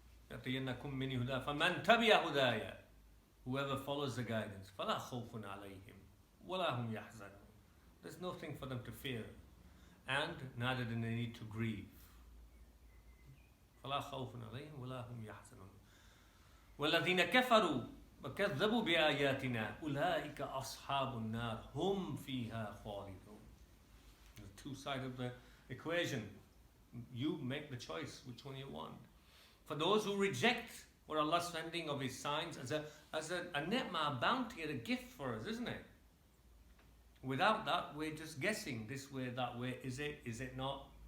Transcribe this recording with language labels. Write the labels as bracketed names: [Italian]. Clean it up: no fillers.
[Arabic] يَأْتِيَنَّكُم مِّنِّي هُدًى فَمَنْ تَبِعَ هُدَايَ, [English] whoever follows the guidance, [Arabic] فَلَا خَوْفٌ عَلَيْهِمْ وَلَا هُمْ يَحْزَنُونَ, [English] there's nothing for them to fear, and neither do they need to grieve. [Arabic] فلا خوف عليهم ولا هم يحزنون والذين كفروا وكذبوا بآياتنا أولئك أصحاب النار هم فيها خالدون. [English] The two sides of the equation. You make the choice which one you want. For those who reject what Allah's sending of His signs as a ni'mah, a bounty, and a gift for us, isn't it? Without that, we're just guessing this way, that way. Is it not?